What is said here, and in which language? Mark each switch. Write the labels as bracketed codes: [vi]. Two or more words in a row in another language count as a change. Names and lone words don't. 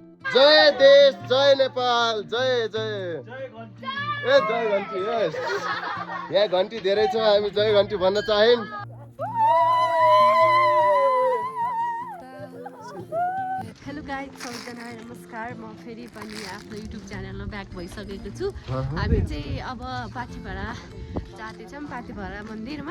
[ne] जय देश, जय नेपाल, जय जय ए जय घन्टी। यस, यहाँ घन्टी धेरै छ, हामी जय घन्टी भन्न चाह्यौँ। [en] hello guys, [ne] सबैजनालाई नमस्कार। म फेरि पनि आफ्नो युट्युब च्यानलमा ब्याक भइसकेको छु। हामी चाहिँ अब पाथिभरा जाँदैछौँ, पाथिभरा मन्दिरमा।